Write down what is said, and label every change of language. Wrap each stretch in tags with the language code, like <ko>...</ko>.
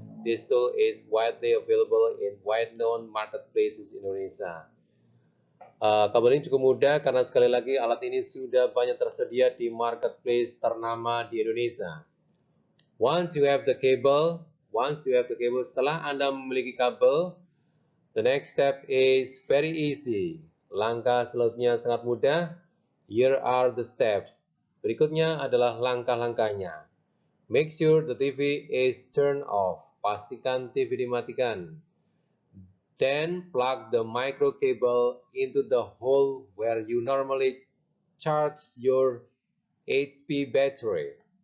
<en>This tool is widely available in well-known marketplaces in Indonesia.</en> <id>Kabel ini cukup mudah karena sekali lagi alat ini sudah banyak tersedia di marketplace ternama di Indonesia.</id> <en>Once you have the cable,</en> <id>setelah Anda memiliki kabel,</id> <en>the next step is very easy.</en> <id>Langkah selanjutnya sangat mudah.</id> <en>Here are the steps.</en> <id>Berikutnya adalah langkah-langkahnya.</id> <en>Make sure the TV is turned off.</en> <id>Pastikan TV dimatikan.</id> <en>Then plug the micro cable into the hole where you normally charge your HP battery.</en>